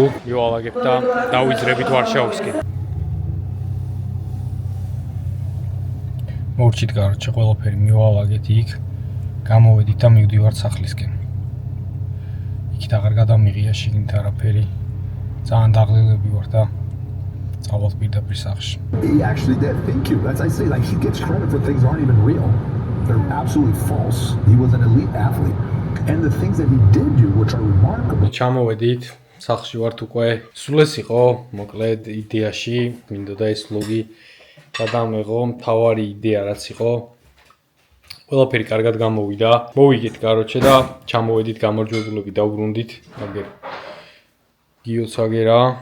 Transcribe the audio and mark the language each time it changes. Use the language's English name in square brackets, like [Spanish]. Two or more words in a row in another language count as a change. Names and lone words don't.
[Georgian] მივალაგებთ და დავიძრებით ვარშავისკენ. მორჩით გარჩა ყველაფერი მივალაგეთ იქ. გამოვედით და მივდივართ სახლისკენ. იქით აღარ გადამიღია შიგნით არაფერი. ძალიან დაღლილები ვარ და წავალთ პირდაპირ სახლში. [English] He actually did. Thank you. As I say, like he gets credit for things aren't even real. They're absolutely false. He was an elite athlete. And the things that he did do, which are remarkable. [Georgian] ჩამოვედით, სახლში ვართ უკვე. სულ ეს იყო, მოკლედ იდეაში, მინდოდა ეს vlogi გადამეღო, მთავარი იდეა რაც იყო. ყველაფერი კარგად გამოვიდა. მოვიგეთ, კაროჩე და ჩამოვედით გამარჯვებულები დავბრუნდით. აგერ გიოცაგერა.